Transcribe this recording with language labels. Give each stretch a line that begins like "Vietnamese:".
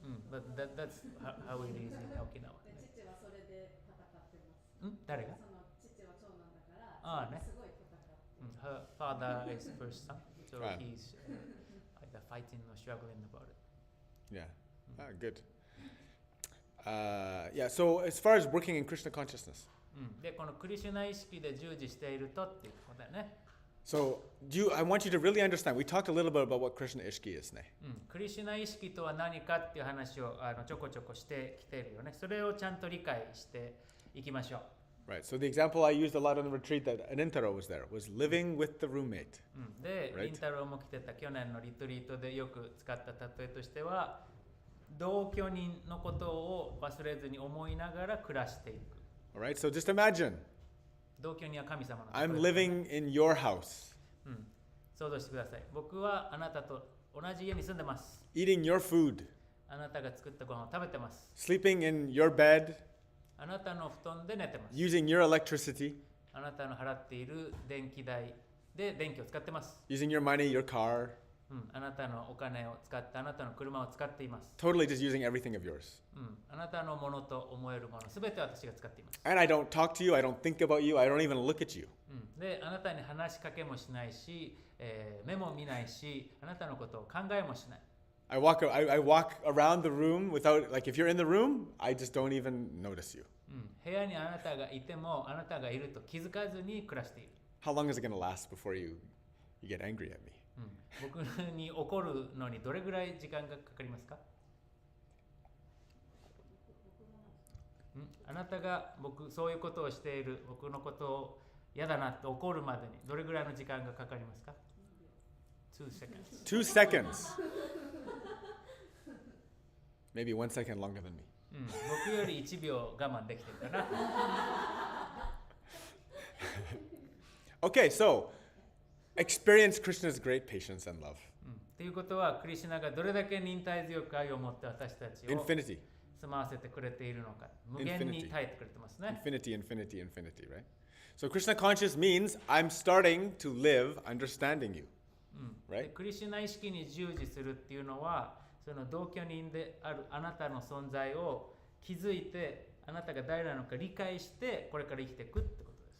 English: But that's how it is in Okinawa.
Japanese: 父はそれで戦ってます。誰が？その父は長男だからああね。すごい戦って。
English: Her father is first son, so he's either fighting or struggling about it. Yeah, good. Yeah, so as far as working in Krishna consciousness.
Japanese: で、このクリシュナ意識で従事しているとっていうことだよね。
English: So, I want you to really understand. We talked a little bit about what Krishna ishki is, ne?
Japanese: クリシュナ意識とは何かっていう話をちょこちょこしてきているよね。それをちゃんと理解していきましょう。
English: Right. So the example I used a lot on the retreat that Anintaro was there was living with the roommate.
Japanese: で、リンタロウも来てた去年のリトリートでよく使った例えとしては、同居人のことを忘れずに思いながら暮らしていく。
English: All right. So just imagine.
Japanese: 同居人は神様の。
English: I'm living in your house.
Japanese: 想像してください。僕はあなたと同じ家に住んでます。
English: Eating your food.
Japanese: あなたが作ったご飯を食べてます。
English: Sleeping in your bed.
Japanese: あなたの布団で寝てます。
English: Using your electricity.
Japanese: あなたの払っている電気代で電気を使ってます。
English: Using your money, your car.
Japanese: あなたのお金を使ってあなたの車を使っています。
English: Totally just using everything of yours.
Japanese: あなたのものと思えるものすべて私が使っています。
English: And I don't talk to you, I don't think about you, I don't even look at you.
Japanese: で、あなたに話しかけもしないし、目も見ないし、あなたのことを考えもしない。
English: I walk around the room without, like, if you're in the room, I just don't even notice you.
Japanese: 部屋にあなたがいてもあなたがいると気づかずに暮らしている。
English: How long is it going to last before you get angry at me?
Japanese: 僕に怒るのにどれぐらい時間がかかりますか？あなたがそういうことをしている僕のことを嫌だなって怒るまでにどれぐらいの時間がかかりますか？
English: 2 seconds. 2 seconds. Maybe 1 second longer than me.
Japanese: 僕より1秒我慢できてるかな。
English: Okay, so experience Krishna's great patience and love.
Japanese: ということはクリシュナがどれだけ忍耐強く愛を持って私たちを
English: Infinity.
Japanese: 住まわせてくれているのか、無限に耐えてくれてますね。
English: Infinity, infinity, infinity, right? So Krishna conscious means I'm starting to live understanding you.
Japanese: で
English: Right?
Japanese: クリシュナ意識に従事するっていうのはその同居人であるあなたの存在を気づいてあなたが誰なのか理解してこれから生きていくってことです。